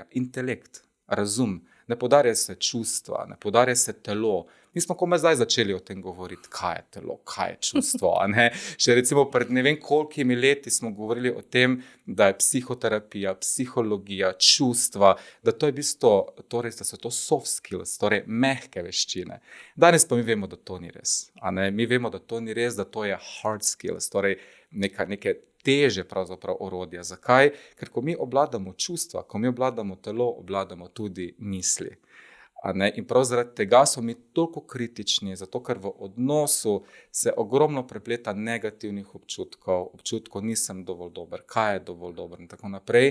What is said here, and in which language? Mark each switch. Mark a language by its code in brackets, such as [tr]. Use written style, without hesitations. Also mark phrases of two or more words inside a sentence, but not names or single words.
[sl] Intelekt, razum, ne poudarja se čustva, ne poudarja se telo. Mi smo komaj zdaj začeli o tem govoriti, kaj je telo, kaj je čustvo. A ne? Še recimo pred ne vem kolikimi leti smo govorili o tem, da je psihoterapija, psihologija, čustva, da to je v bistvu, torej, da so to [en] soft skills, [sl] torej mehke veščine. Danes pa mi vemo, da to ni res. A ne? Mi vemo, da to ni res, da to je [en] hard skills, [sl] torej neke teže pravzaprav orodja. Zakaj? Ker ko mi obvladamo čustva, ko mi obvladamo telo, obvladamo tudi misli. A ne? In prav zaradi tega smo mi toliko kritični, zato ker v odnosu se ogromno prepleta negativnih občutkov nisem dovolj dober, kaj je dovolj dober in tako naprej.